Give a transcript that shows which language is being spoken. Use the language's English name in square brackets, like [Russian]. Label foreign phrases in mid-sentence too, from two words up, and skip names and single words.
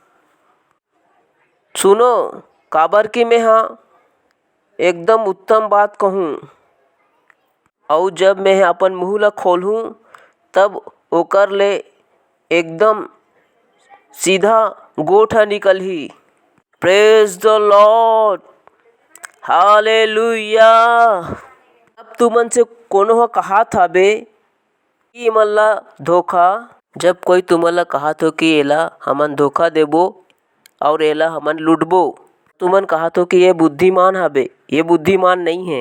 [Chhattisgarhi] सुनो, काबर कि मैं हाँ एकदम उत्तम बात कहूँ, और जब मैं अपन मुँह ला खोलूँ तब ओकर ले एकदम सीधा गोठा निकलही। [English] Praise the Lord. Hallelujah. [Chhattisgarhi] अब तुमन से कोनो ह कहात हबे कि मन ला धोखा, जब कोई तुमन कहत हो कि एला हमन धोखा देबो और एला हमन लुटबो, तुमन कहत हो कि ये बुद्धिमान हबे, ये बुद्धिमान नहीं है।